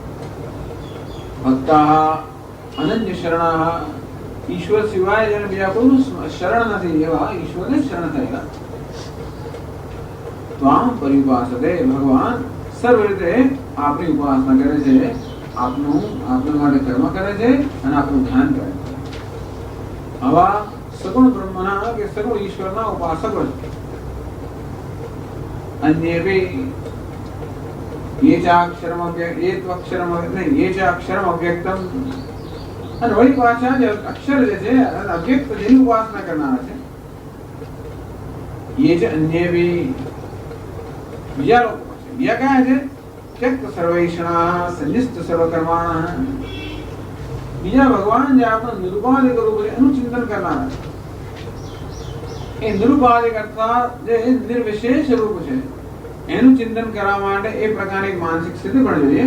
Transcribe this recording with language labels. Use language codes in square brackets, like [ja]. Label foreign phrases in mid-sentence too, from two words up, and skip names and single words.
[gu] ભક્તા અનન્ય શરણા ઈશ્વર સિવાય જેને બીજા કોઈનું શરણ નથી એવા ઈશ્વરને શરણ થયેલા તો આમ પરિપાસતે ભગવાન સર્વ રીતે આપણી ઉપાસના કરે છે, આપણા માટે કર્મ કરે છે અને આપણું ધ્યાન કરે છે. આવા સગુણ બ્રહ્મના કે સગુણ ઈશ્વરના ઉપાસકો છે. અન્ય [sa] ये च अक्षरम अव्यक्तम [gu] અને વળી પાછા જે અક્ષર જે છે અવ્યક્ત જેની ઉપાસના કરનારા છે. [sa] ये च अन्य भी [gu] બીજા લોકો છે. બીજા કયા છે? [sa] त्यक्त સર્વૈષણા સંનિષ્ઠ સર્વકર્માણા. [gu] બીજા ભગવાન જે આપણું નિરુપાધિક રૂપ છે એનું ચિંતન કરનારા છે. એ નિરુપાધિક અર્થાત જે નિર્વિશેષ રૂપ છે એનું ચિંતન કરવા માટે એ પ્રકારની માનસિક સ્થિતિ પણ જોઈએ.